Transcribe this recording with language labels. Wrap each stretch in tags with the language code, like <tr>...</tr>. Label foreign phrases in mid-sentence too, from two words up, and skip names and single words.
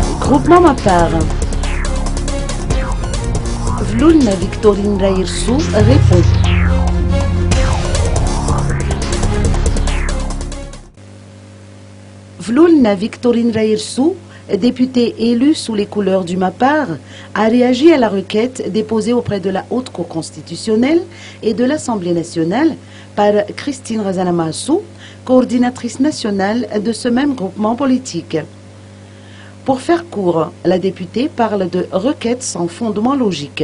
<fr>Groupement Mapar. Vloulna Victorine Raïrsou répond. Vloulna Victorine Raïrsou, députée élue sous les couleurs du Mapar, a réagi à la requête déposée auprès de la Haute Cour constitutionnelle et de l'Assemblée nationale par Christine Razanamassou, coordinatrice nationale de ce même groupement politique. Pour faire court, la députée parle de requête sans fondement logique.</fr>